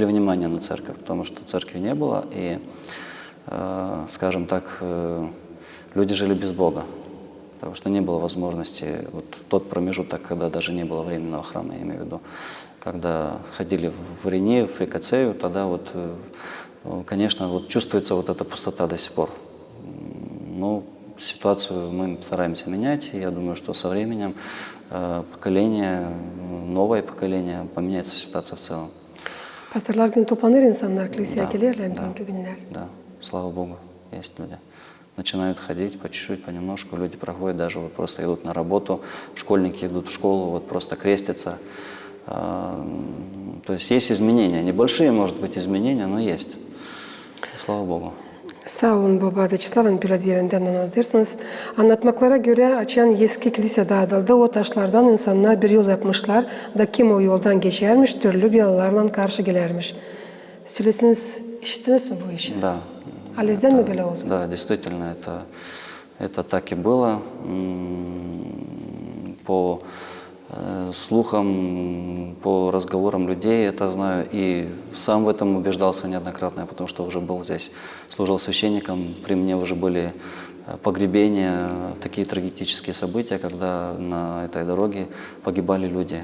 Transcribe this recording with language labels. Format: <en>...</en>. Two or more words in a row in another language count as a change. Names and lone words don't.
<ru>внимание на церковь, потому что церкви не было, и, скажем так, люди жили без Бога, потому что не было возможности, вот тот промежуток, когда даже не было временного храма, я имею в виду, когда ходили в Рене, в Фрикацею, тогда вот, конечно, вот чувствуется вот эта пустота до сих пор. Но ситуацию мы стараемся менять, и я думаю, что со временем поколение, новое поколение, поменяется ситуация в целом.</ru> <gag>Pastorlar gün toplanır insanlar kiliseye</gag> <ru>Да,</ru> <gag>gelirler</gag> <ru>да,</ru> <gag>bugünkü günler.</gag> <ru>да, слава Богу, есть люди. Начинают ходить по чуть-чуть, понемножку, люди проходят, даже вот просто идут на работу, школьники идут в школу, вот просто крестятся. То есть изменения, небольшие, может быть, изменения, но есть. Слава Богу.</ru> <gag>Sağ olun baba Veçislav'ın belediyelerinden anlatırsanız. Anlatmaklara göre açan eski kilise dağıtıldı. O taşlardan insanlar bir yol yapmışlar. Da kim o yoldan geçermiş, türlü belalarla karşı gelermiş. Söylesiniz, işittiniz mi bu işi?</gag> <ru>Да.</ru> <gag>Alizden mi böyle oldu?</gag> <ru>Да, действительно, это так и было. По слухам, по разговорам людей это знаю. И сам в этом убеждался неоднократно, потому что уже был здесь, служил священником. При мне уже были погребения, такие трагические события, когда на этой дороге погибали люди.</ru>